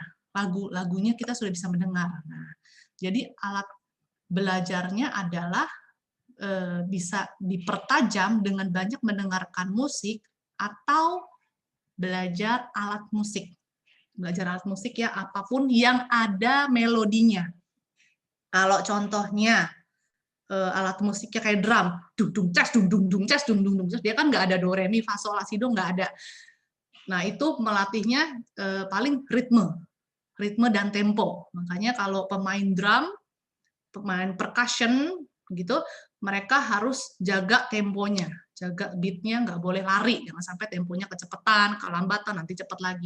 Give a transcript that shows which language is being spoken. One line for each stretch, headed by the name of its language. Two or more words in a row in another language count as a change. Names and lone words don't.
Indonesian: Lagunya kita sudah bisa mendengar. Nah, jadi alat belajarnya adalah bisa dipertajam dengan banyak mendengarkan musik atau belajar alat musik. Belajar alat musik ya, apapun yang ada melodinya. Kalau contohnya alat musiknya kayak drum, dung dung ces dung dung dung ces dung dung dung, dia kan nggak ada do re mi fa sol la si do, nggak ada. Nah, itu melatihnya paling ritme dan tempo. Makanya kalau pemain drum pemain percussion gitu, mereka harus jaga temponya, jaga beatnya, nggak boleh lari, jangan sampai temponya kecepatan, kelambatan, nanti cepat lagi.